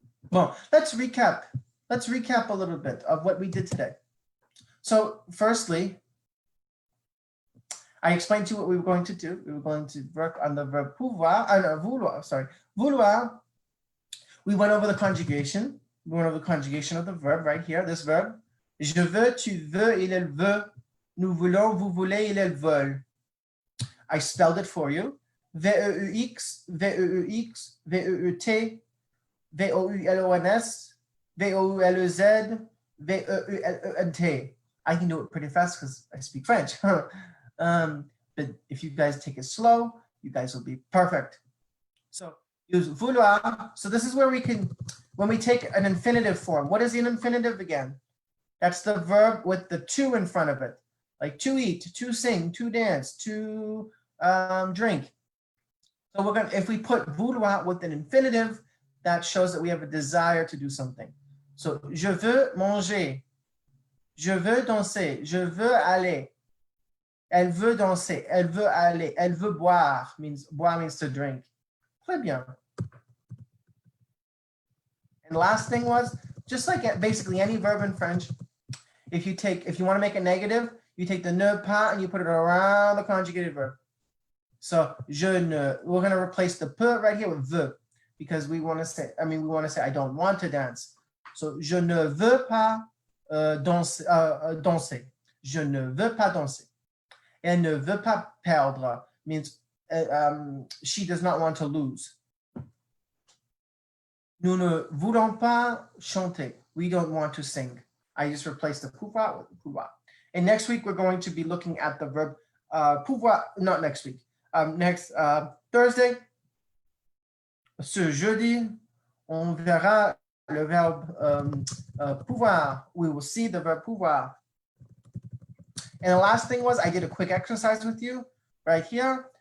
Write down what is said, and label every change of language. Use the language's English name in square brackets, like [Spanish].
[English] Bon, let's recap. Let's recap a little bit of what we did today. So firstly, I explained to you what we were going to do. We were going to work on the verb pouvoir, vouloir, sorry, vouloir. We went over the conjugation. We went over the conjugation of the verb right here, this verb. [French] Je veux, tu veux, il, elle veut. Nous voulons, vous voulez, il, elle veulent. [English] I spelled it for you. V-E-U-X, V-E-U-X, V-E-U-T, V-O-U-L-O-N-S, V-O-U-L-E-Z, V-E-U-L-E-N-T. I can do it pretty fast because I speak French. But if you guys take it slow, you guys will be perfect. So use vouloir. So this is where we can, when we take an infinitive form, what is an infinitive again? That's the verb with the to in front of it. Like to eat, to sing, to dance, to drink. So we're gonna, if we put vouloir with an infinitive, that shows that we have a desire to do something. [French] So je veux manger, je veux danser, je veux aller. Elle veut danser, elle veut aller, elle veut boire, boire [English] means to drink. [French] Très bien. [English] And last thing was, just like basically any verb in French, if you want to make a negative, you take the ne pas and you put it around the conjugated verb. So je ne, we're going to replace the pe right here with veux, because we want to say, I don't want to dance. [French] So je ne veux pas danser. Je ne veux pas danser. Elle ne veut pas perdre [English] means she does not want to lose. [French] Nous ne voulons pas chanter. [English] We don't want to sing. I just replaced the pouvoir with the pouvoir. And next week, we're going to be looking at the verb pouvoir, not next week, next Thursday. [French] Ce jeudi, on verra le verbe pouvoir. [English] We will see the verb pouvoir. And the last thing was I did a quick exercise with you right here.